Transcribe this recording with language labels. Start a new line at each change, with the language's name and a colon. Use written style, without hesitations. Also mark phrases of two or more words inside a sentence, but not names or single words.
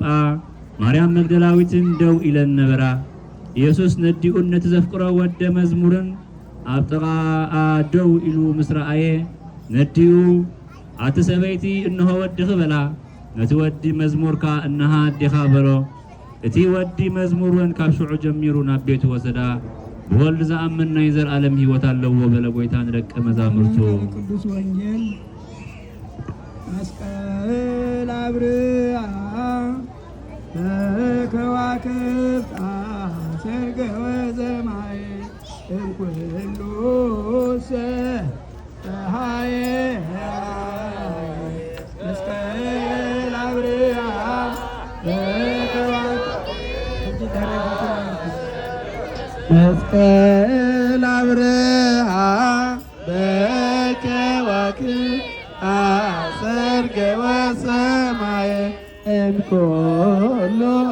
Tigrinya: ማርያም መግደላዊትን ደው ኢለን ነበራ። ኢየሱስ ነዲኡን ነቲ ዘፍቅሮ ወደ መዝሙርን ኣብ ጥቓኣ ደው ኢሉ ምስ ረኣየ ነዲኡ ኣቲ ሰበይቲ እንሆ ወዲኺ በላ ነቲ ወዲ መዝሙርካ እነሃ ኣዴኻ በሎ። እቲ ወዲ መዝሙርን ካብ ሽዑ ጀሚሩ ናብ ቤቱ ወሰዳ ብወልድ ዝኣምን ናይ ዘለኣለም ህይወት ኣለዎ በለ ጎይታ ንደቀ መዛሙርቱ።
Geez: ቅዱስ ወንጌል መስቀል አብርሃ በከዋክብት አሰርገ ወሰማይ እምኩሉ ፀሐይ መስቀል አብርሃ መስቀል አብርሃ በከዋክብት አሰርገ ወሰማይ እምኩሉ